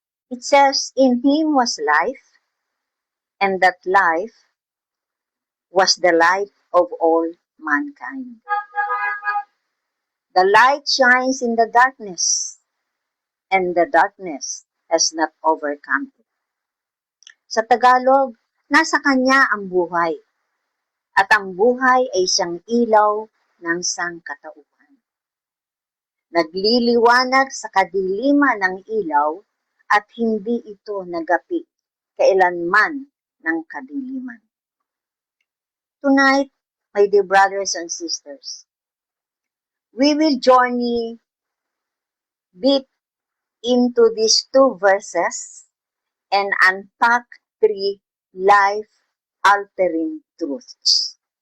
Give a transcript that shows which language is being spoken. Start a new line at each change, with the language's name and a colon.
English: It says, "In him was life, and that life was the light of all mankind. The light shines in the darkness, and the darkness has not overcome it."
Filipino: Sa Tagalog, nasa kanya ang buhay, at ang buhay ay siyang ilaw ng sangkatauhan. Nagliliwanag sa kadiliman ng ilaw at hindi ito nagapi kailanman ng kadiliman. Tonight,
English: my dear brothers and sisters, we will journey deep into these two verses and unpack three life-altering truths.